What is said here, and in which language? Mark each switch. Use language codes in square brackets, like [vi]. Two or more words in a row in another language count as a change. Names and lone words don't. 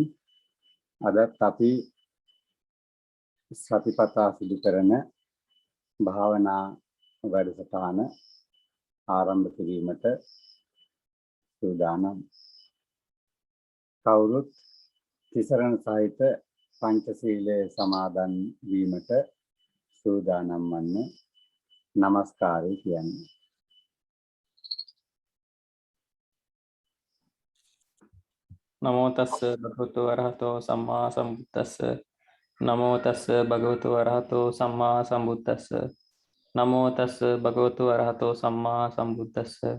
[si] අදත් අපි සතිපතා සිදු කරන භාවනා වැඩසටහන ආරම්භ කිරීමට සූදානම්. කවුරුත් තිසරණ සහිත පංචශීලයේ සමාදන් වීමට සූදානම් වන්න නමස්කාරය කියන්නේ. [pi] නමෝ තස්ස භගවතු වරහතෝ සම්මා සම්බුද්දස්ස නමෝ තස්ස භගවතු වරහතෝ සම්මා සම්බුද්දස්ස නමෝ තස්ස භගවතු වරහතෝ සම්මා සම්බුද්දස්ස